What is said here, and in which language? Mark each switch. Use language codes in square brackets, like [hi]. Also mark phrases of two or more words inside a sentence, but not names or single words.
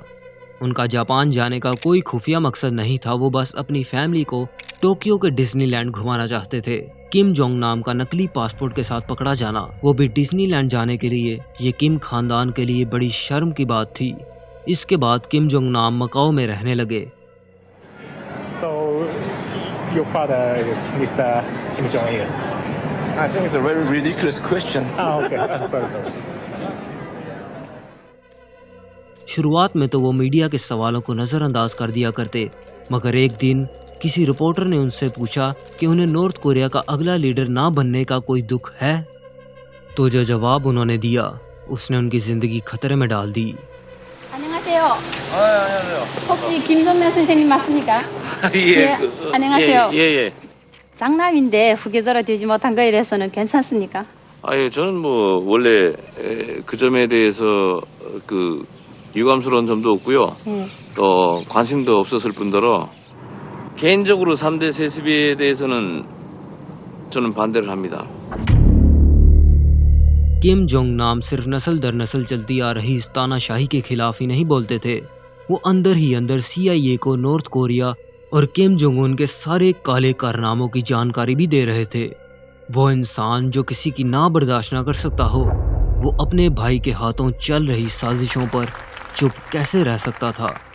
[hi] उनका जापान जाने का कोई खुफिया मकसद नहीं था, वो बस अपनी फैमिली को टोक्यो के डिज्नीलैंड घुमाना चाहते थे। किम जोंग नाम का नकली पासपोर्ट के साथ पकड़ा जाना, वो भी डिज्नीलैंड जाने के लिए, ये किम खानदान के लिए बड़ी शर्म की बात थी। इसके बाद किम जोंग नाम मकाओ में रहने लगे। [en] So, your father is Mr. Kim Jong-il? I think it's a very ridiculous question. Okay. Sorry. [hi] शुरुआत में तो वो मीडिया के सवालों को नज़रअंदाज कर दिया करते, मगर एक दिन किसी रिपोर्टर ने उनसे पूछा कि उन्हें नॉर्थ कोरिया का अगला लीडर ना बनने का कोई दुख है, तो जो जवाब उन्होंने दिया उसने उनकी जिंदगी खतरे में डाल दी। [ko] 안녕하세요. 안녕하세요. 혹시 김정남 선생님 맞습니까? 예. 안녕하세요. 예. 장남인데 후계자로 되지 못한 거에 대해서는 괜찮습니까? 예, 저는 뭐 원래 그 점에 대해서 그 유감스러운 점도 없고요. 또 관심도 없었을 뿐더러 개인적으로 3대 세습에 대해서는 저는 반대를 합니다. [hi] किम जोंग नाम सिर्फ नस्ल दर नस्ल चलती आ रही इस तानाशाही के खिलाफ ही नहीं बोलते थे, वो अंदर ही अंदर CIA को नॉर्थ कोरिया और किम जोंग उन के सारे काले कारनामों की जानकारी भी दे रहे थे। वो इंसान जो किसी की ना बर्दाश्त ना कर सकता हो, वो अपने भाई के हाथों चल रही साजिशों पर चुप कैसे रह सकता था।